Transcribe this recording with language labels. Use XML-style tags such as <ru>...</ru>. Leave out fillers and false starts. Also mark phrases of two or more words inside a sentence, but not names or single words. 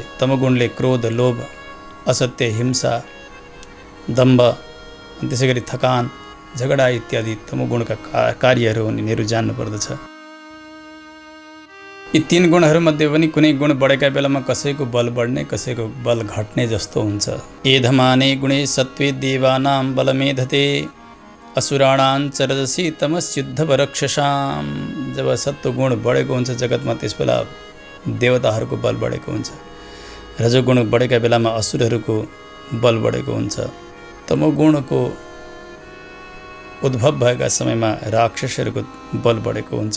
<ne>तमोगुणले क्रोध, लोभ, असत्य, हिंसा, दम्भ, त्यसै गरी थकान, झगडा इत्यादि तमोगुणका कार्यहरू हुन्, यिनीहरू जान्नु पर्दछ। यी तीन गुणहरूमध्ये पनि कुनै गुण बढेका बेलामा कसैको बल बढ्ने, कसैको बल घट्ने जस्तो हुन्छ।</ne> <sa>एधमाने गुणे सत्वे देवानां बलमेधते असुराणां च रजसी तमस्युद्धवरक्षसां।</sa> <ne>जब सत्वगुण बढेको हुन्छ जगतमा त्यसबेला देवताहरूको बल बढेको हुन्छ। रजोगुण बढेका बेलामा असुरहरूको बल बढेको हुन्छ। तमोगुणको उद्भव भएका समयमा राक्षसहरूको बल बढेको हुन्छ।</ne>